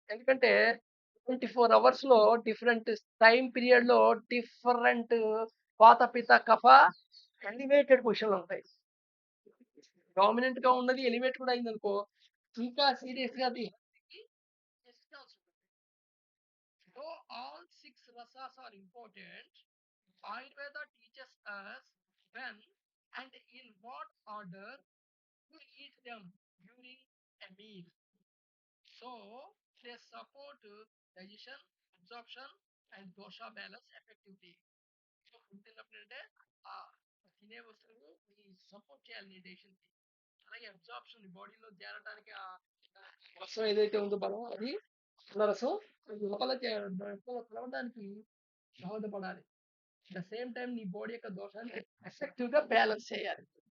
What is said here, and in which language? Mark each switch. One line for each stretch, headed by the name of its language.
Telugu: ఎందుకంటే 24 అవర్స్‌లో different time పీరియడ్‌లో డిఫరెంట్ వాత, పిత, కఫ ఎలివేటెడ్ పొజిషన్‌లో ఉంటాయి. డామినెంట్‌గా ఉన్నది ఎలివేట్ కూడా అయిందనుకో, ఇంకా సీరియస్‌గా అది హెల్త్‌కి disturb.
English: So, all 6 rasas are important. Ayurveda teaches us when and in what order to eat them during a meal. So, they support digestion, absorption, and dosha balance effectively.
Telugu: So, food తిన్నప్పుడంటే తినే వస్తువులు support చేయాలి నీ డైజెషన్‌కి. అలాగే absorption బాడీలో చేరడానికి రసం ఏదైతే ఉందో బలం అది రసం లోపల లోపల కలవడానికి దోహదపడాలి.
English: the same time
Telugu: నీ బాడీ యొక్క దోషాన్ని ఎఫెక్టివ్ గా బ్యాలెన్స్ చేయాలి.